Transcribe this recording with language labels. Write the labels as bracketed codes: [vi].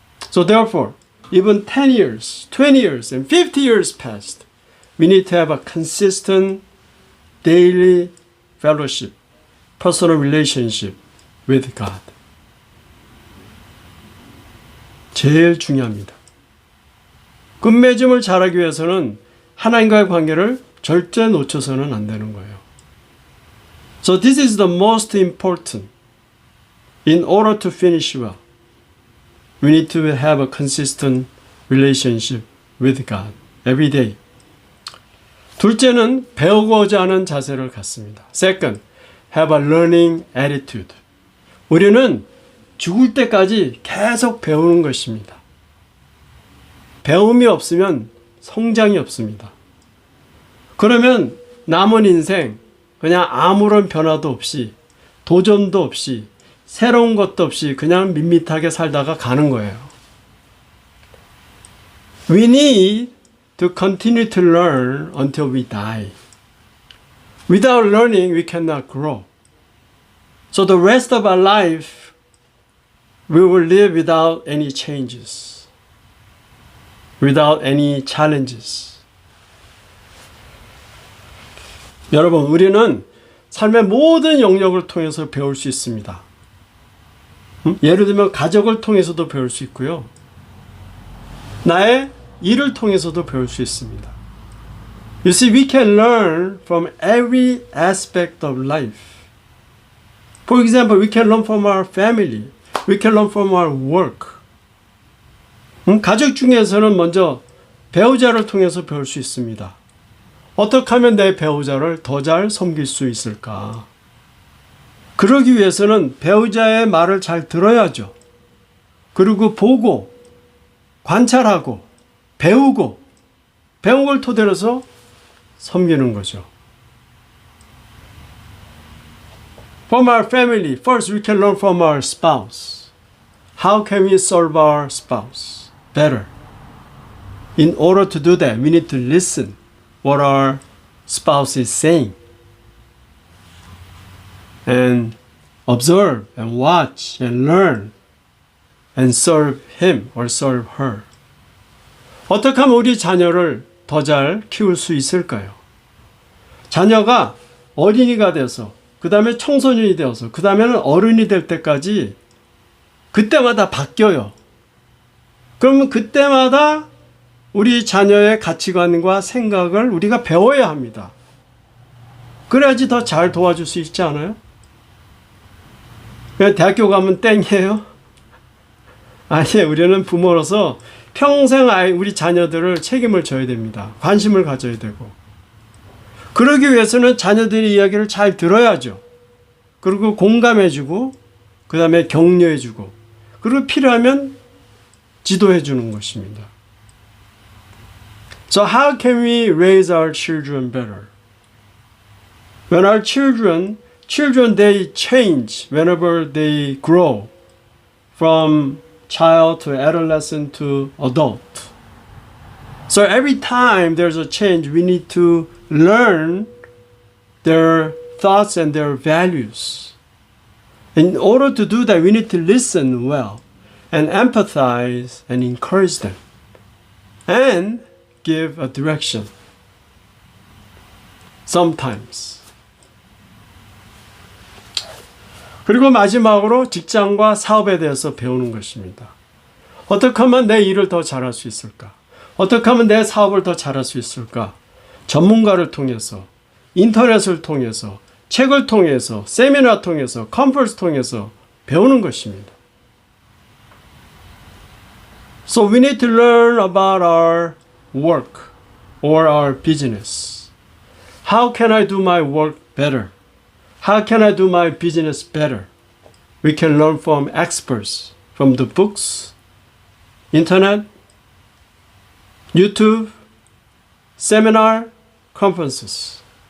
[en] So therefore, even 10 years, 20 years, and 50 years passed, we need to have a consistent daily fellowship, personal relationship with God. [ko] 제일 중요합니다. 끝맺음을 잘하기 위해서는 하나님과의 관계를 절대 놓쳐서는 안 되는 거예요. [en] So this is the most important. In order to finish well, we need to have a consistent relationship with God every day. [ko] 둘째는 배우고자 하는 자세를 갖습니다. [en] Second, have a learning attitude. [ko] 우리는 죽을 때까지 계속 배우는 것입니다. 배움이 없으면 성장이 없습니다. 그러면 남은 인생 그냥 아무런 변화도 없이 도전도 없이 새로운 것도 없이 그냥 밋밋하게 살다가 가는 거예요. [en] We need to continue to learn until we die. Without learning, we cannot grow. So the rest of our life, we will live without any changes, without any challenges. [ko] 여러분, 우리는 삶의 모든 영역을 통해서 배울 수 있습니다. 예를 들면 가족을 통해서도 배울 수 있고요. 나의 일을 통해서도 배울 수 있습니다. [en] You see, we can learn from every aspect of life. For example, we can learn from our family. We can learn from our work. [ko] 가족 중에서는 먼저 배우자를 통해서 배울 수 있습니다. 어떻게 하면 내 배우자를 더 잘 섬길 수 있을까? 그러기 위해서는 배우자의 말을 잘 들어야죠. 그리고 보고, 관찰하고, 배우고, 배운 걸 토대로 해서 섬기는 거죠. [en] From our family, first we can learn from our spouse. How can we serve our spouse better? In order to do that, we need to listen what our spouse is saying. And observe and watch and learn and serve him or serve her. [ko] 어떻게 하면 우리 자녀를 더 잘 키울 수 있을까요? 자녀가 어린이가 돼서 그 다음에 청소년이 되어서 그 다음에는 어른이 될 때까지 그때마다 바뀌어요. 그러면 그때마다 우리 자녀의 가치관과 생각을 우리가 배워야 합니다. 그래야지 더 잘 도와줄 수 있지 않아요? 그냥 대학교 가면 땡이에요? 아니에요. 우리는 부모로서 평생 우리 자녀들을 책임을 져야 됩니다. 관심을 가져야 되고. 그러기 위해서는 자녀들의 이야기를 잘 들어야죠. 그리고 공감해주고, 그 다음에 격려해주고, 그리고 필요하면 지도해주는 것입니다. [en] So how can we raise our children better? When our children they change whenever they grow from child to adolescent to adult. So every time there's a change, we need to learn their thoughts and their values. In order to do that, we need to listen well and empathize and encourage them and give a direction. Sometimes. [ko] 그리고 마지막으로 직장과 사업에 대해서 배우는 것입니다. 어떻게 하면 내 일을 더 잘할 수 있을까? 어떻게 하면 내 사업을 더 잘할 수 있을까? 전문가를 통해서, 인터넷을 통해서, 책을 통해서, 세미나 통해서, 컨퍼런스 통해서 배우는 것입니다. [en] So we need to learn about our work or our business. How can I do my work better? How can I do my business better? We can learn from experts, from the books, internet, YouTube, seminar, conferences.